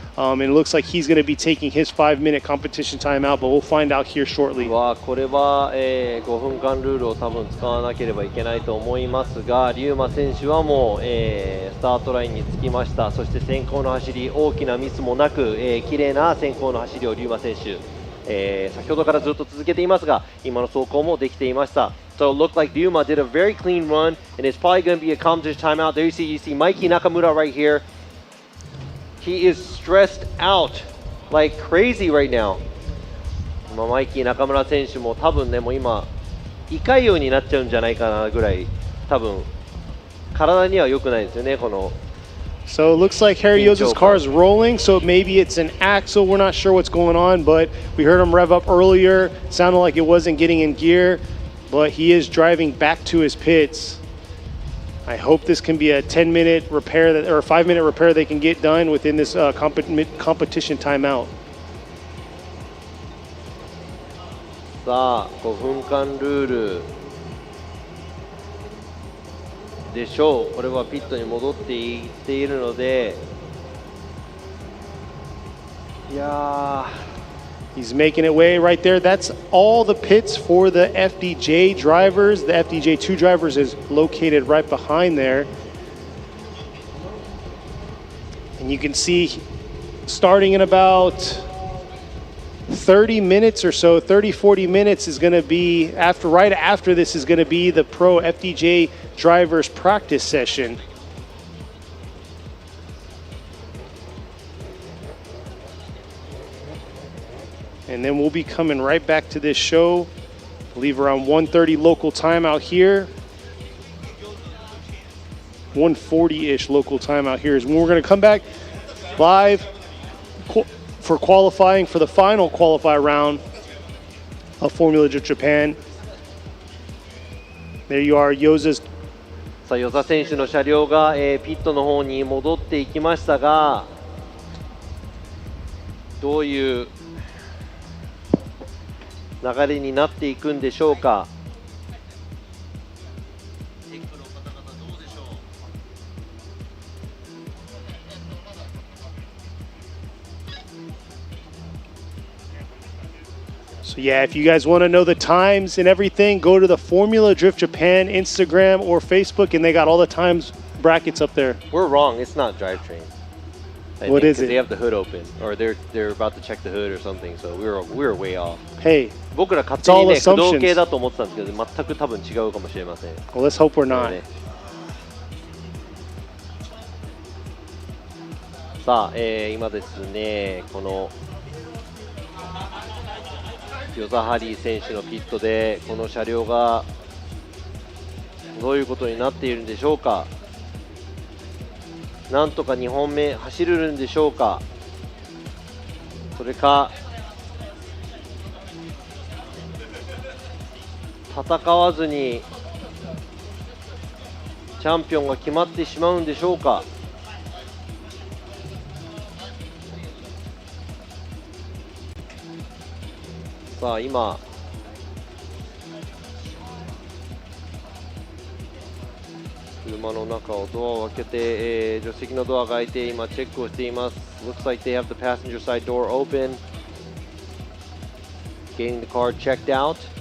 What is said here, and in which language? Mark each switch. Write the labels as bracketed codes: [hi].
[en] And it looks like he's going to be taking his 5-minute competition timeout, but we'll find out here shortly. [ja] これは、5分間ルールを多分使わなければいけないと思いますが、龍馬選手はもう、スタートラインにつきました。そして先行の走り、大きなミスもなく、綺麗な先行の走りを龍馬選手、先ほどからずっと続けていますが、今の走行もできていました。 [en] So it looked like Ryuma did a very clean run, and it's probably going to be a competition timeout. There you see Mikey Nakamura right here. He is stressed out like crazy right now. [ja] マイキー中村選手も多分ね、もう今胃潰瘍になっちゃうんじゃないかなぐらい、多分体には良くないですよね、この。 [en] So it looks like Harry Yoza's car is rolling, so maybe it's an axle. We're not sure what's going on, but we heard him rev up earlier. Sounded like it wasn't getting in gear, but he is driving back to his pits. I hope this can be a 10-minute repair or a 5-minute repair they can get done within this competition timeout. [ja] さあ、5分間ルールでしょう。これはピットに戻っていっているので、いやー。 [en] He's making it way right there. That's all the pits for the FDJ drivers. The FDJ2 drivers is located right behind there. And you can see starting in about 30 minutes or so, 30, 40 minutes is going to be, right after this is going to be the pro FDJ drivers practice session. And then we'll be coming right back to this show. I believe around 1:30 local time out here. 1:40-ish local time out here is when we're going to come back live for qualifying for the final qualifier round of Formula Drift Japan. There you are, Yoza's. [ja] さあ、与座選手の車両が、ピットの方に戻っていきましたが、どういう流れになっていくんでしょうか。 [en] So yeah, if you guys want to know the times and everything, go to the Formula Drift Japan Instagram or Facebook, and they got all the times brackets up there. We're wrong. It's not drivetrain. What is it? They have the hood open, or they're about to check the hood or something. So we were way off. Hey, [ja] 僕ら勝手にね、駆動系だと思ってたんですけど、全く多分違うかもしれません。 [en] Well, let's hope we're not. [ja] さあ、今ですね、このヨザハリー選手のピットでこの車両がどういうことになっているんでしょうか。なんとか2本目走れるんでしょうか。それか戦わずにチャンピオンが決まってしまうんでしょうか。さあ今車の中をドアを開けて、助手席のドアが開いて今チェックをしています。 [en] Looks like they have the passenger side door open. Getting the car checked out.